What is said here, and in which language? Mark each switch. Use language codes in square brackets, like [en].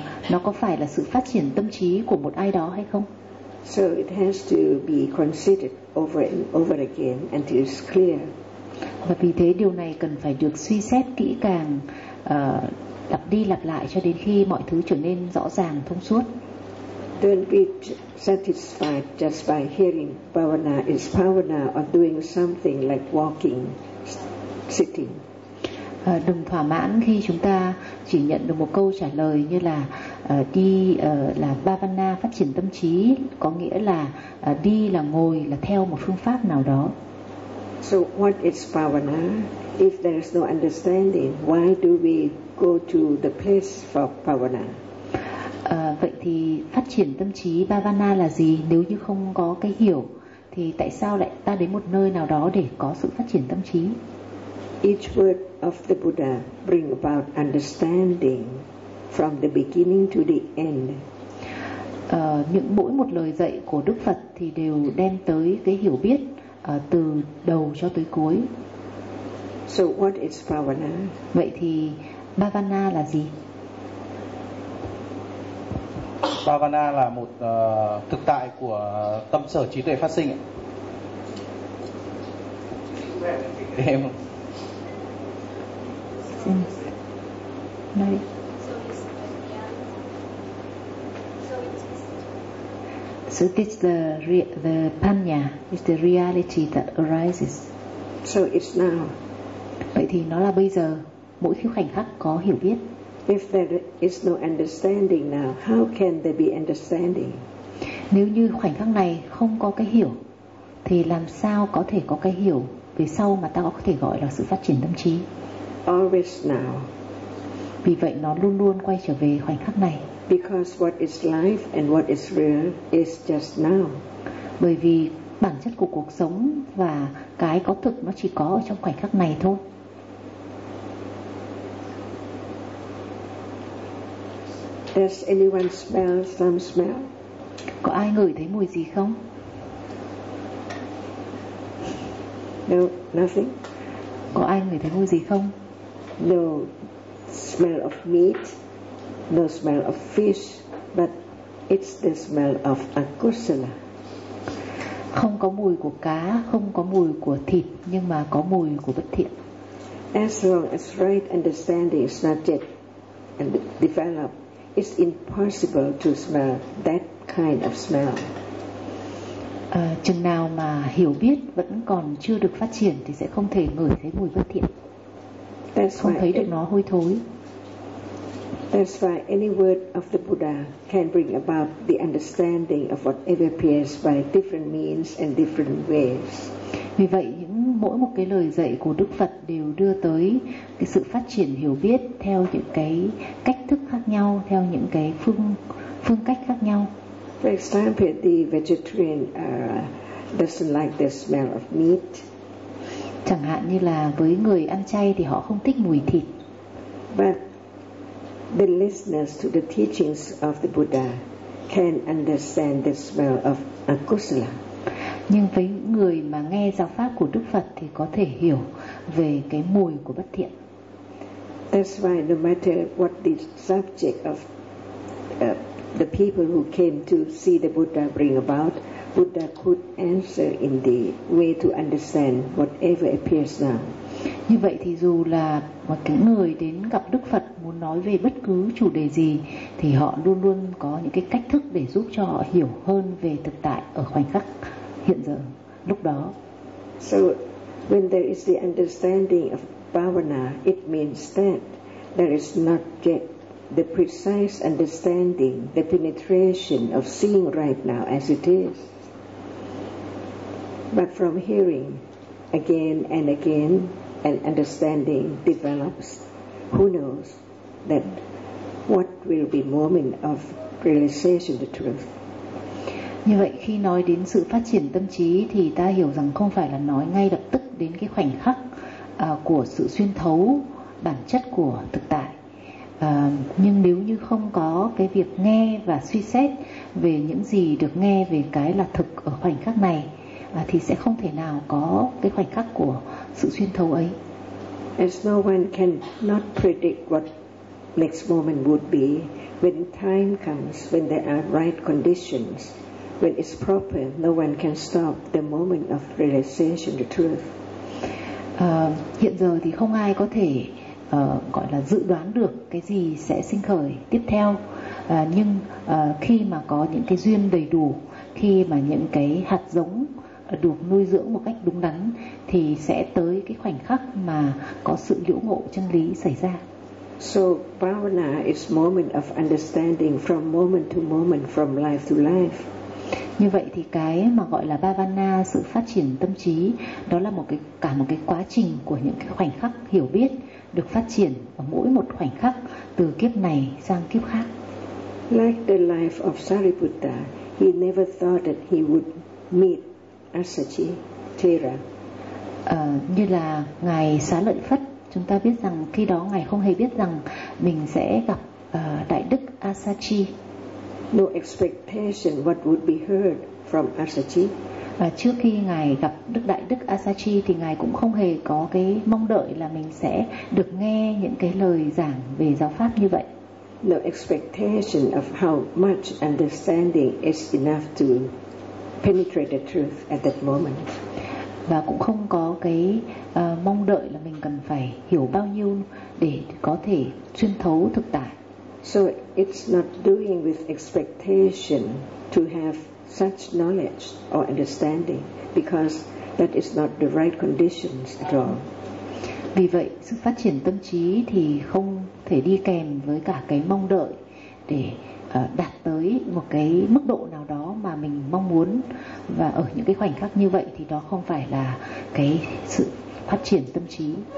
[vi] Nó có phải là sự phát triển tâm trí của một ai đó hay không? [en] So it has to be considered over and over again until it's clear. [vi] Và vì thế điều này cần phải được suy xét kỹ càng, lặp đi lặp lại cho đến khi mọi thứ trở nên rõ ràng thông suốt. [en] Don't be satisfied just by hearing bhavana is bhavana or doing something like walking, sitting. [vi] Đừng thỏa mãn khi chúng ta chỉ nhận được một câu trả lời như là đi là bhavana, phát triển tâm trí, có nghĩa là đi là ngồi, là theo một phương pháp nào đó. [en] So what is bhavana? If there is no understanding, why do we go to the place for bhavana? [vi] Vậy thì phát triển tâm trí bhavana là gì? Nếu như không có cái hiểu thì tại sao lại ta đến một nơi nào đó để có sự phát triển tâm trí? [en] Each word of the Buddha bring about understanding from the beginning to the end. [vi] Những mỗi một lời dạy của Đức Phật thì đều đem tới cái hiểu biết từ đầu cho tới cuối. [en] So what is bhavana? [vi] Vậy thì bhavana là gì? Bhavana là một thực tại của tâm sở trí tuệ phát sinh. Em. Này. [en] So it's the panya, it's the reality that arises. So it's now. [vi] Vậy thì nó là bây giờ, mỗi khi khoảnh khắc có hiểu biết. [en] If there is no understanding now, how can there be understanding? [vi] Nếu như khoảnh khắc này không có cái hiểu, thì làm sao có thể có cái hiểu về sau mà ta có thể gọi là sự phát triển tâm trí? [en] Always now. [vi] Vì vậy nó luôn luôn quay trở về khoảnh khắc này. [en] Because what is life and what is real is just now. [vi] Bởi vì bản chất của cuộc sống và cái có thực nó chỉ có ở trong khoảnh khắc này thôi. [en] Does anyone smell some smell? [vi] Có ai ngửi thấy mùi gì không? [en] No, nothing. [vi] Có ai ngửi thấy mùi gì không? [en] No smell of meat, no smell of fish, but it's the smell of akusala. [vi] Không có mùi của cá, không có mùi của thịt, nhưng mà có mùi của bất thiện. [en] As long as right understanding is not yet developed, it's impossible to smell that kind of smell. [vi] Chừng nào mà hiểu biết vẫn còn chưa được phát triển thì sẽ không thể ngửi thấy mùi bất thiện. [en] That's [vi] không thấy được nó hôi thối. [en] That's why any word of the Buddha can bring about the understanding of whatever appears by different means and different ways. [vi] Vì vậy những mỗi một cái lời dạy của Đức Phật đều đưa tới cái sự phát triển hiểu biết theo những cái cách thức khác nhau, theo những cái phương cách khác nhau. [en] For example, the vegetarian doesn't like the smell of meat. [vi] Chẳng hạn như là với người ăn chay thì họ không thích mùi thịt. [en] But the listeners to the teachings of the Buddha can understand the smell of akusala. [vi] Nhưng với người mà nghe giáo pháp của Đức Phật thì có thể hiểu về cái mùi của bất thiện. [en] That's why no matter what the subject of the people who came to see the Buddha bring about, Buddha could answer in the way to understand whatever appears now. [vi] Như vậy thì dù là một cái người đến gặp Đức Phật muốn nói về bất cứ chủ đề gì thì họ luôn luôn có những cái cách thức để giúp cho họ hiểu hơn về thực tại ở khoảnh khắc hiện giờ lúc đó. [en] So when there is the understanding of bhavana, it means that there is not yet the precise understanding, the penetration of seeing right now as it is. But from hearing again and again and understanding develops, who knows that what will be moment of realization the truth. [vi] Như vậy khi nói đến sự phát triển tâm trí thì ta hiểu rằng không phải là nói ngay lập tức đến cái khoảnh khắc của sự xuyên thấu bản chất của thực tại. Nhưng nếu như không có cái việc nghe và suy xét về những gì được nghe về cái là thực ở khoảnh khắc này thì sẽ không thể nào có cái khoảnh khắc của sự xuyên thấu ấy. [en] As no one can not predict what next moment would be, when time comes, when there are right conditions, When it's proper, no one can stop the moment of realization, the truth. [vi] Hiện giờ thì không ai có thể gọi là dự đoán được cái gì sẽ sinh khởi tiếp theo. Nhưng khi mà có những cái duyên đầy đủ, khi mà những cái hạt giống được nuôi dưỡng một cách đúng đắn, thì sẽ tới cái khoảnh khắc mà có sự liễu ngộ chân lý xảy ra. [en] So bhavana is moment of understanding from moment to moment, from life to life. [vi] Như vậy thì cái mà gọi là bhavana, sự phát triển tâm trí, đó là một cái, cả một cái quá trình của những cái khoảnh khắc hiểu biết được phát triển ở mỗi một khoảnh khắc từ kiếp này sang kiếp khác. [en] Like the life of Sariputta, he never thought that he would meet Asachi Thera. [vi] Như là ngài Xá Lợi Phất, chúng ta biết rằng khi đó ngài không hề biết rằng mình sẽ gặp đại đức Asachi. [en] No expectation what would be heard from Asachi. [vi] Và trước khi ngài gặp đức đại đức Asachi thì ngài cũng không hề có cái mong đợi là mình sẽ được nghe những cái lời giảng về giáo pháp như vậy. [en] No expectation of how much understanding is enough to penetrate the truth at that moment. [vi] Và cũng không có cái mong đợi là mình cần phải hiểu bao nhiêu để có thể xuyên thấu thực tại. [en] So it's not doing with expectation to have such knowledge or understanding, because that is not the right conditions at all. [vi] Vì vậy, sự phát triển tâm trí thì không thể đi kèm với cả cái mong đợi để đạt tới một cái mức độ nào đó mà mình mong muốn. Và ở những cái khoảnh khắc như vậy thì đó không phải là cái sự phát triển tâm trí.